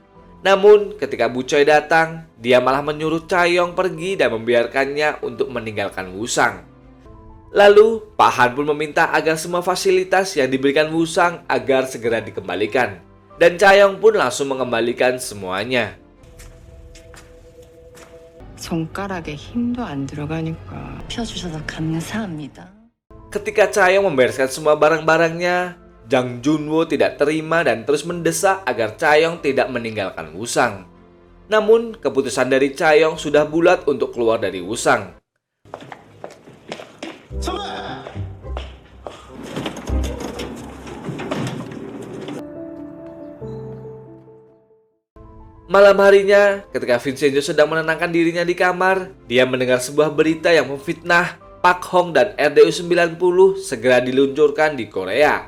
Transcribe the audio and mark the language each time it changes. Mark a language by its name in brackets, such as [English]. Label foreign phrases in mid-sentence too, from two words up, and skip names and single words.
[Indonesian] Namun, ketika Bu Choi datang, dia malah menyuruh Chaeyoung pergi dan membiarkannya untuk meninggalkan Wusang. Lalu, Pak Han pun meminta agar semua fasilitas yang diberikan Wusang agar segera dikembalikan. Dan Chaeyoung pun langsung mengembalikan semuanya. [Korean] 손가락에 힘도 안 들어가니까. 펴주셔서 감사합니다. [Indonesian] Ketika Chaeyoung membereskan semua barang-barangnya, Jang Junwo tidak terima dan terus mendesak agar Chaeyoung tidak meninggalkan Wusang. Namun, keputusan dari Chaeyoung sudah bulat untuk keluar dari Wusang. Malam harinya, ketika Vincenzo sedang menenangkan dirinya di kamar, dia mendengar sebuah berita yang memfitnah Pak Hong dan RDU 90 segera diluncurkan di Korea.